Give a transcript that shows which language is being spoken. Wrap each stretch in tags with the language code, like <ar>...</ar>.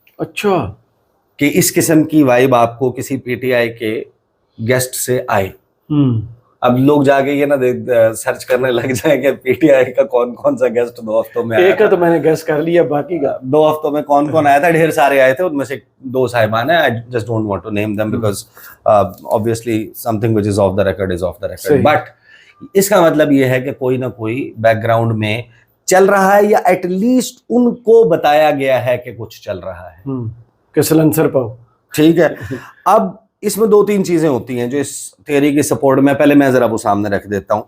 <ur>اچھا, کہ اس قسم کی وائب آپ کو کسی پی ٹی آئی کے گیسٹ سے آئے. اب لوگ جا کے یہ نا سرچ کرنے لگ جائیں کہ پی ٹی آئی کا کون سا گیسٹ 2 ہفتوں میں آیا. ایک تو میں نے گیس کر لیا, باقی کا 2 ہفتوں میں کون آیا تھا, ڈھیر سارے آئے تھے, ان میں سے 2 صاحبان ہیں.</ur> <en>I just don't want to name them because obviously something which is off the record is off the record.</en> <ur>But اس کا مطلب یہ ہے کہ کوئی نہ کوئی بیک گراؤنڈ میں چل رہا ہے, یا ایٹ لیسٹ ان کو بتایا گیا ہے کہ کچھ چل رہا ہے, کہ سلنسر پاؤ. ٹھیک ہے. اب اس میں 2-3 چیزیں ہوتی ہیں جو اس تھیوری کی سپورٹ میں, پہلے میں ذرا وہ سامنے رکھ دیتا ہوں.</ur>